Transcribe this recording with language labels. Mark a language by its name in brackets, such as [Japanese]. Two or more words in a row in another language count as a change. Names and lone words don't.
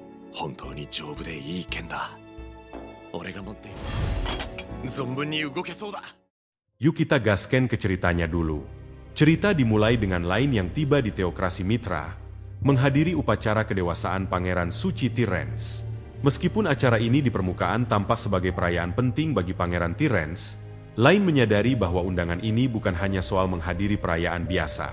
[Japanese] 本当に丈夫でいい剣だ。俺が持っている。存分に動けそうだ。 [Indonesian] Yuk kita gasken ke ceritanya dulu. Cerita dimulai dengan Lain yang tiba di Teokrasi Mitra, menghadiri upacara kedewasaan Pangeran Suci Tyrens. Meskipun acara ini di permukaan tampak sebagai perayaan penting bagi Pangeran Tyrens, Lain menyadari bahwa undangan ini bukan hanya soal menghadiri perayaan biasa.